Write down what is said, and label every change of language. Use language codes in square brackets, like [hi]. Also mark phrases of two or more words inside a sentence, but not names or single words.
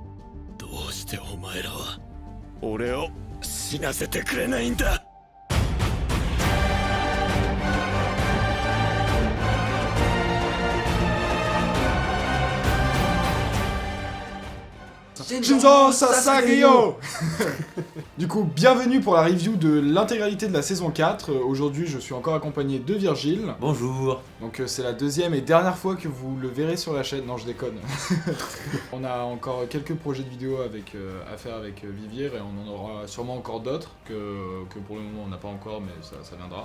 [ja] どうしてお前らは俺を死なせてくれないんだ。心臓捧げよ. [fr] Du coup, bienvenue pour la review de l'intégralité de la saison 4. Aujourd'hui, je suis encore accompagné de Virgile. Bonjour. Donc c'est la deuxième et dernière fois que vous le verrez sur la chaîne. Non, je déconne. On a encore quelques projets de vidéos à faire avec Vivier et on en aura sûrement encore d'autres que pour le moment on n'a pas encore, mais ça viendra.